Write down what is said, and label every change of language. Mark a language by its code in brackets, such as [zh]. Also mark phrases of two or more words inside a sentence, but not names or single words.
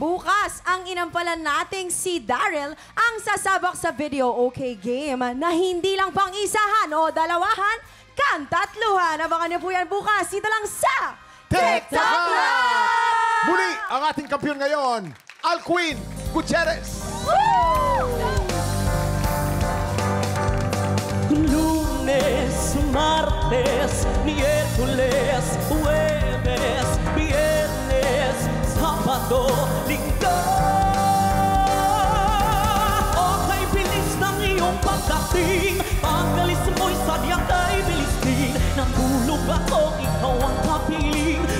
[tl] Bukas, ang inampalan nating si Daryl ang sasabak sa video OK game na hindi lang pang isahan o dalawahan, kantatluhan. Abangan niyo po yan bukas. Dito lang sa TikTok Live! Muli, ang ating kampiyon ngayon, Alcuin Gutierrez. Lunes, martes, miércoles, jueves, viernes, sábado, linggo. Okay, bilis ng iyong pagdating. Pagalis mo'y sadyang kay bilis din. Nahulog ako, ikaw ang kapiling.